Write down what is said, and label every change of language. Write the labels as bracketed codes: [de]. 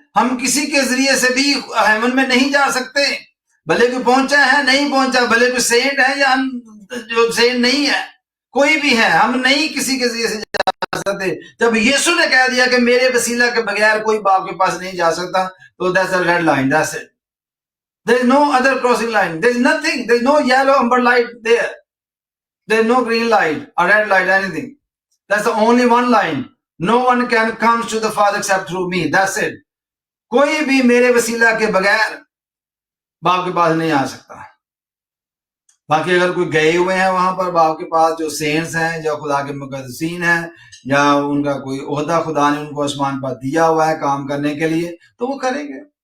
[ur] ہم کسی کے ذریعے سے بھی ہیمن میں نہیں جا سکتے، بھلے کوئی پہنچا ہے نہیں پہنچا، بھلے کوئی سینٹ ہے یا جو سینٹ نہیں ہے، کوئی بھی ہے، ہم نہیں کسی کے ذریعے سے جا سکتے. جب یسوع نے کہہ دیا کہ میرے وسیلہ کے بغیر کوئی باپ کے پاس نہیں جا سکتا، تو [en] that's a red line, that's it. There is no other crossing line. There is nothing. There is no yellow amber light there. There is no green light or red light, anything. That's the only one line. No one can come to the Father except through me. That's it. [ur] کوئی بھی میرے وسیلہ کے بغیر باپ کے پاس نہیں آ سکتا. باقی اگر کوئی گئے ہوئے ہیں وہاں پر باپ کے پاس، جو سینٹس ہیں، جو خدا کے مقدسین ہیں، یا ان کا کوئی عہدہ خدا نے ان کو آسمان پر دیا ہوا ہے کام کرنے کے لیے، تو وہ کریں گے.